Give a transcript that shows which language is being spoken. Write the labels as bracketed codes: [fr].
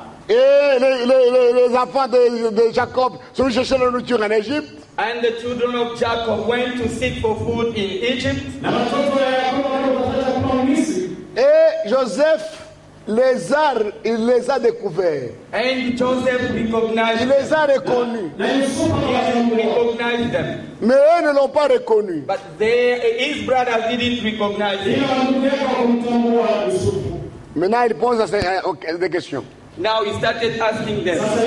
[fr] Et les enfants de Jacob sont chercher la nourriture en Égypte. [en] And the children of Jacob went to seek for food in Egypt. [fr] Et Joseph les a découverts. [en] And Joseph recognized [fr] Il les a reconnus. [en] He recognized them. [fr] Mais eux ne l'ont pas reconnu. [en] But his brothers didn't recognize him. [fr] Maintenant, il pose des questions. [en] Now he started asking them,